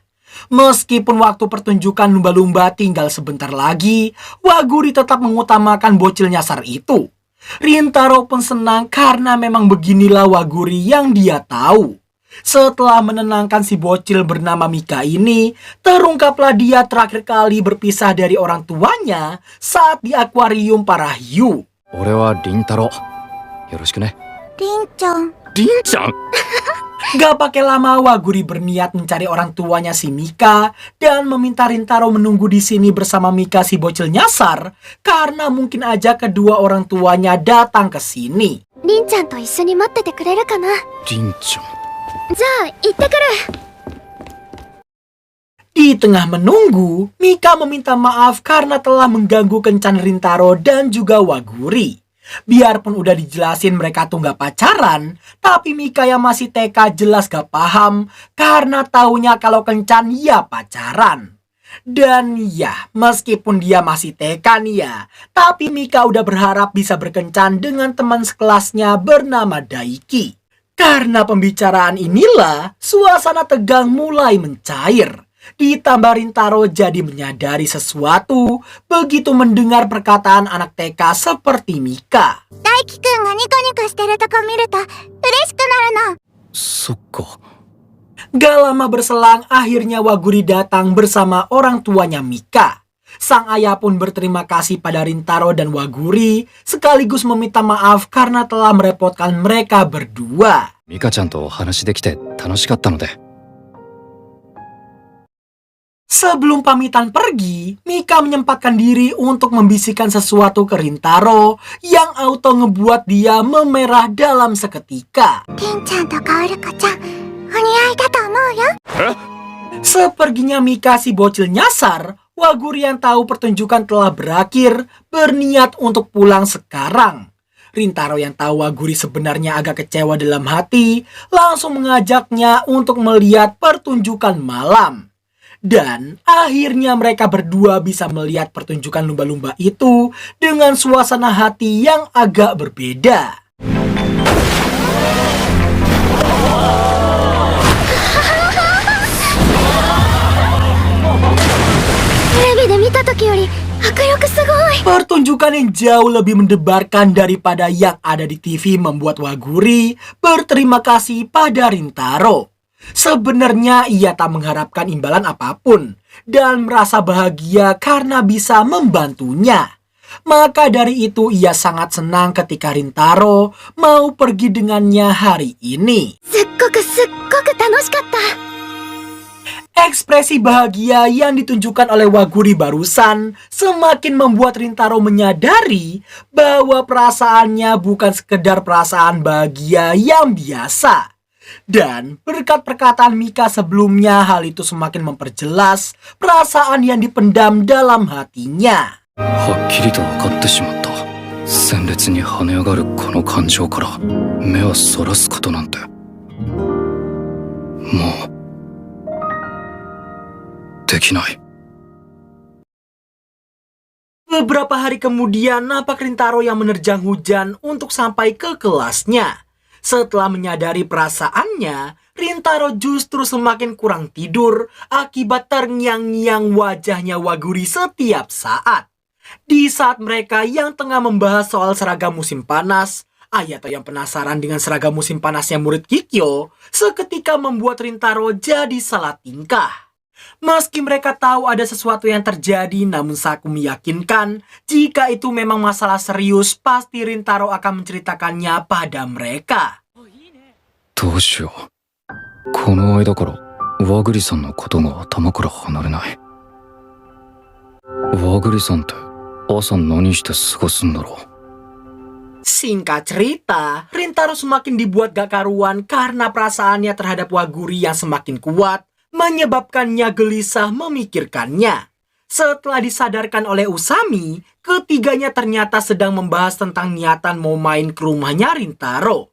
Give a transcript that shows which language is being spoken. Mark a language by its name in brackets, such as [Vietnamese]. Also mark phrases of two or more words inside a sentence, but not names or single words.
[Indonesian] Meskipun waktu pertunjukan lumba-lumba tinggal sebentar lagi, Waguri tetap mengutamakan bocil nyasar itu. Rintaro pun senang karena memang beginilah Waguri yang dia tahu. Setelah menenangkan si bocil bernama Mika ini, terungkaplah dia terakhir kali berpisah dari orang tuanya saat di akuarium para hiu. [Japanese] 俺はリンタロ。よろしくね。りんちゃん。リンちゃん [Indonesian] Gak pakai lama, Waguri berniat mencari orang tuanya si Mika dan meminta Rintaro menunggu di sini bersama Mika si bocil nyasar karena mungkin aja kedua orang tuanya datang ke sini. [Japanese] りんちゃんと一緒に待っててくれるかな。リンちゃん。じゃあ行ってくる。 [Indonesian] Di tengah menunggu, Mika meminta maaf karena telah mengganggu kencan Rintaro dan juga Waguri. Biarpun udah dijelasin mereka tuh gak pacaran, tapi Mika yang masih TK jelas gak paham karena taunya kalau kencan ya pacaran. Dan ya, meskipun dia masih TK nih ya, tapi Mika udah berharap bisa berkencan dengan teman sekelasnya bernama Daiki. Karena pembicaraan inilah, suasana tegang mulai mencair. Ditambah Rintaro jadi menyadari sesuatu begitu mendengar perkataan anak TK seperti Mika. [Japanese] 大輝くんがニコニコしてるとこ見ると嬉しくなるの。そっか。 [Indonesian] Gak lama berselang, akhirnya Waguri datang bersama orang tuanya Mika. Sang ayah pun berterima kasih pada Rintaro dan Waguri, sekaligus meminta maaf karena telah merepotkan mereka berdua. [Japanese] ミカちゃんとお話できて楽しかったので。 [Indonesian] Sebelum pamitan pergi, Mika menyempatkan diri untuk membisikkan sesuatu ke Rintaro yang auto ngebuat dia memerah dalam seketika. [Japanese] りんちゃんとカオルコちゃん、お似合いだと思うよ。 [Indonesian] Seperginya Mika si bocil nyasar, Waguri yang tahu pertunjukan telah berakhir berniat untuk pulang sekarang. Rintaro yang tahu Waguri sebenarnya agak kecewa dalam hati, langsung mengajaknya untuk melihat pertunjukan malam. Dan akhirnya mereka berdua bisa melihat pertunjukan lumba-lumba itu dengan suasana hati yang agak berbeda. [Japanese] テレビで見た時より迫力すごい。 [Indonesian] Pertunjukan yang jauh lebih mendebarkan daripada yang ada di TV membuat Waguri berterima kasih pada Rintaro. Sebenarnya ia tak mengharapkan imbalan apapun dan merasa bahagia karena bisa membantunya. Maka dari itu ia sangat senang ketika Rintaro mau pergi dengannya hari ini. [Japanese] すっごく楽しかった。 [Indonesian] Ekspresi bahagia yang ditunjukkan oleh Waguri barusan semakin membuat Rintaro menyadari bahwa perasaannya bukan sekedar perasaan bahagia yang biasa. Dan berkat perkataan Mika sebelumnya, hal itu semakin memperjelas perasaan yang dipendam dalam hatinya. [Japanese] はっきりと分かってしまった。鮮烈に跳ね上がるこの感情から目をそらすことなんて。もうできない。 [Indonesian] Beberapa hari kemudian, nampak Rintaro yang menerjang hujan untuk sampai ke kelasnya. Setelah menyadari perasaannya, Rintaro justru semakin kurang tidur akibat terngiang-ngiang wajahnya Waguri setiap saat. Di saat mereka yang tengah membahas soal seragam musim panas, Ayato yang penasaran dengan seragam musim panasnya murid Kikyo seketika membuat Rintaro jadi salah tingkah. Meski mereka tahu ada sesuatu yang terjadi, namun Saku meyakinkan jika itu memang masalah serius, pasti Rintaro akan menceritakannya pada mereka. [Japanese] どうしよう。この間から和栗さんのことが頭から離れない。和栗さんって朝何して過ごすんだろう。 [Indonesian] Singkat cerita, Rintaro semakin dibuat gak karuan karena perasaannya terhadap Waguri yang semakin kuat. menyebabkannya gelisah memikirkannya. Setelah disadarkan oleh Usami, ketiganya ternyata sedang membahas tentang niatan mau main ke rumahnya Rintaro.